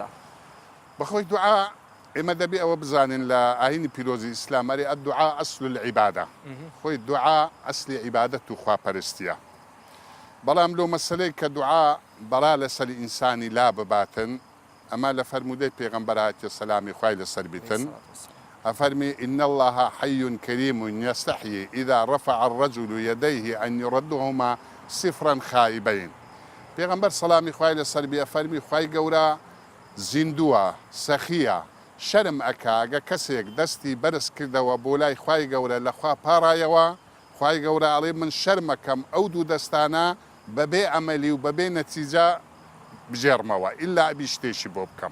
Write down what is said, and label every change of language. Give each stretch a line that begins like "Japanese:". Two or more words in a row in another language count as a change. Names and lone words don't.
Central Kurdish: بەخۆی دوعا ئێمە دەبێ ئەوە بزانین لە ئاینی پیرۆزی ئیسلام ئەرێ
Arabic: الدوعا ئەسل العیبادە،
Central Kurdish: خۆی دوعا ئەسلی عیبادەت و خواپەرستیە، بەڵام لەو مەسەلەی کە دوعا بەڵا لەسەر ئینسانی لا بباتن، ئەمە لە فەرمودەی پێغەمبەر هاتیە سەلامی خوای لەسەر بیتن، أفرمي
Arabic: إن الله حي كريم يستحيي إذا رفع الرجل يديه أن يردهما صفرا خائبين.
Central Kurdish: پیغمبر سلامی خوای لەسەر بێ فەرمی خوای گەورە زیندووە، سەخیە، شەرم ئەکا ئەگە کەسێک دەستی بەرز کردەوە بۆ لای خوای گەورە لەخوا پاڕایەوە، خوای گەورە ئەڵێ من شەرمەکەم ئەو دوو دەستانە بەبێ ئەمەلی و بەبێ نەتیجە بژێڕمەوە ئیلا ئەبی شتێکی بۆ بکەم.